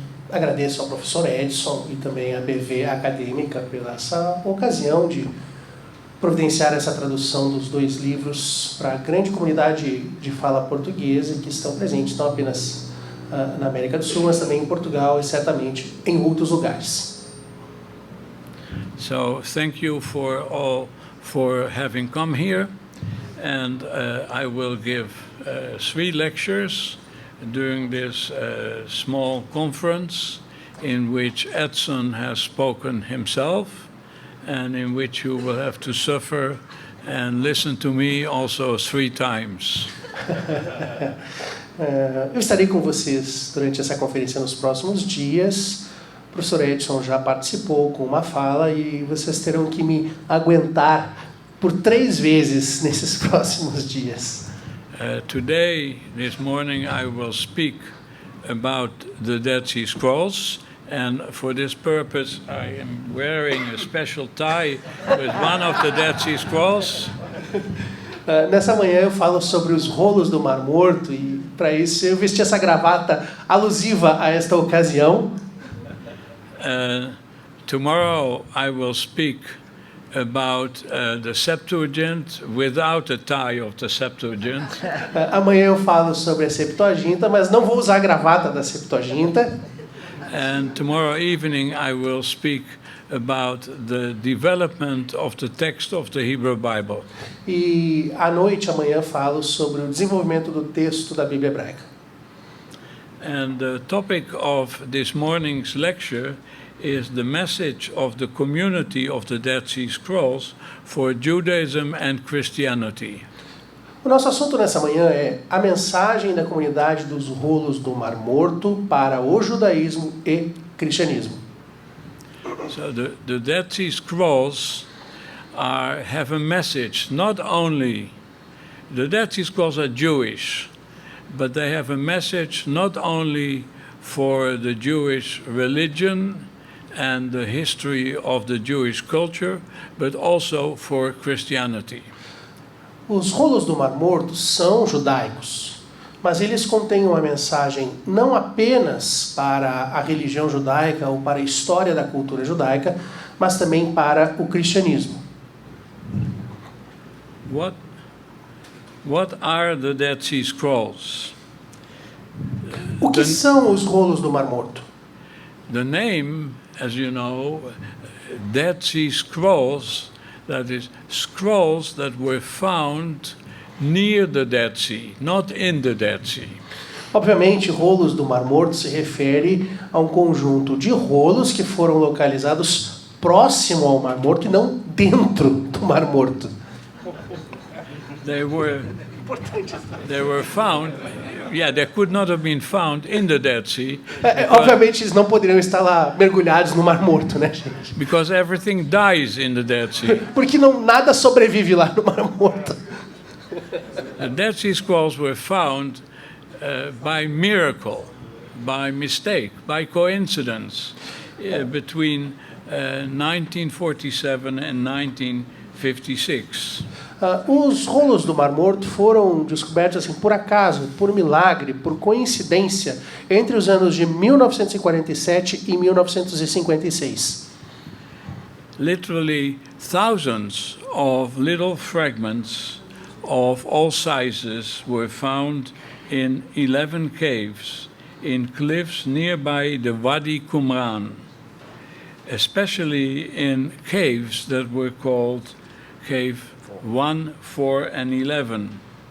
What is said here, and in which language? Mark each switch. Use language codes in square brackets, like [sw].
[pt] Agradeço ao professor Edson e também à BV Acadêmica pela essa ocasião de providenciar essa tradução dos 2 livros para a grande comunidade de fala portuguesa que estão presentes não apenas na América do Sul, mas também em Portugal e certamente em outros lugares. [en] So thank you for all for having come here, and I will give 3 lectures during this small conference in which Edson has spoken himself and in which you will have to suffer and listen to me also 3 times. [pt] Eu estarei com vocês durante essa conferência nos próximos dias. O professor Edson já participou com uma fala e vocês terão que me aguentar por 3 vezes nesses próximos dias. [en] Today, this morning, I will speak about the Dead Sea Scrolls, and for this purpose, I am wearing a special tie with one of the Dead Sea Scrolls. [pt] Nessa manhã eu falo sobre os rolos do Mar Morto e para isso eu vesti essa gravata alusiva a esta ocasião. [en] Tomorrow I will speak about the Septuagint without a tie of the Septuagint. [pt] Amanhã eu falo sobre a Septuaginta, mas não vou usar a gravata da Septuaginta. [en] And tomorrow evening I will speak about the development of the text of the Hebrew Bible. [pt] E à noite, amanhã, falo sobre o desenvolvimento do texto da Bíblia hebraica. [en] And the topic of this morning's lecture is the message of the community of the Dead Sea Scrolls for Judaism and Christianity. [pt] O nosso assunto nessa manhã é a mensagem da comunidade dos rolos do Mar Morto para o judaísmo e cristianismo. [en] So the Dead Sea Scrolls have a message. Not only the Dead Sea Scrolls are Jewish, but they have a message not only for the Jewish religion and the history of the Jewish culture, but also for Christianity. [pt] Os rolos do Mar Morto são judaicos, mas eles contêm uma mensagem não apenas para a religião judaica ou para a história da cultura judaica, mas também para o cristianismo. [en] What are the Dead Sea Scrolls? [pt] O que são os rolos do Mar Morto? [en] The name, as you know, Dead Sea Scrolls, that is, scrolls that were found near the Dead Sea, not in the Dead Sea. [pt] Obviamente, rolos do Mar Morto se refere a um conjunto de rolos que foram localizados próximo ao Mar Morto e não dentro do Mar Morto. [en] They were found, they could not have been found in the Dead Sea. [pt] Obviamente, eles não poderiam estar lá mergulhados no Mar Morto, né, gente? [en] Because everything dies in the Dead Sea. [pt] Porque nada sobrevive lá no Mar Morto. [en] The Dead Sea Scrolls were found by miracle, by mistake, by coincidence, between 1947 and 1956. [pt] Os rolos do Mar Morto foram descobertos assim por acaso, por milagre, por coincidência, entre os anos de 1947 e 1956. [en] Literally thousands of little fragments of all sizes were found in 11 caves in cliffs nearby the Wadi Qumran, especially in caves that were called Cave 1, 4 and 11.